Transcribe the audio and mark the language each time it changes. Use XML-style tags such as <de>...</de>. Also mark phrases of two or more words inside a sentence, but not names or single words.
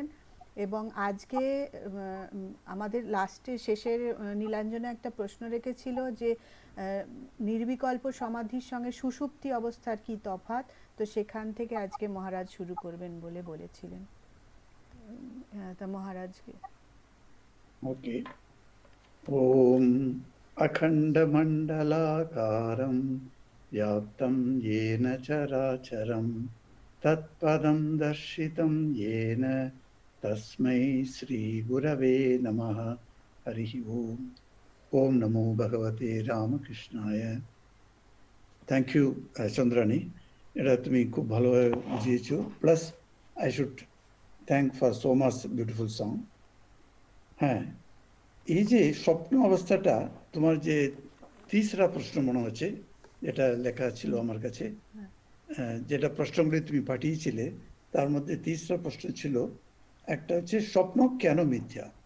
<bn>এবং আজকে আমাদের শেষের নীলাঞ্জনে একটা প্রশ্ন রেখেছিল যে নির্বিকল্প সমাধির সঙ্গে সুষুপ্তি অবস্থার কি তফাৎ। তো সেখান থেকে আজকে মহারাজ শুরু করবেন বলে বলেছিলেন। তা মহারাজকে ওকে।</bn> <sa>ওম अखण्डमण्डलाकारं व्याप्तं येन चराचरं तत्पदं दर्शितं येन तस्मै श्रीगुरवे नमः। हरिः ओम्। ওম নমো ভগবতে রামকৃষ্ণায়।</sa> <en>thank you</en> <bn>চন্দ্রানী, এটা তুমি খুব ভালোভাবে বুঝিয়েছো।</bn> <en>plus I should thank for so much beautiful song.</en> <bn>হ্যাঁ, এই যে স্বপ্ন অবস্থাটা, তোমার যে তিসরা প্রশ্ন মনে হচ্ছে, যেটা লেখা ছিল আমার কাছে, যেটা প্রশ্নগুলি তুমি পাঠিয়েছিলে, তার মধ্যে তিসরা প্রশ্ন ছিল, একটা হচ্ছে স্বপ্ন কেন মিথ্যা।</bn>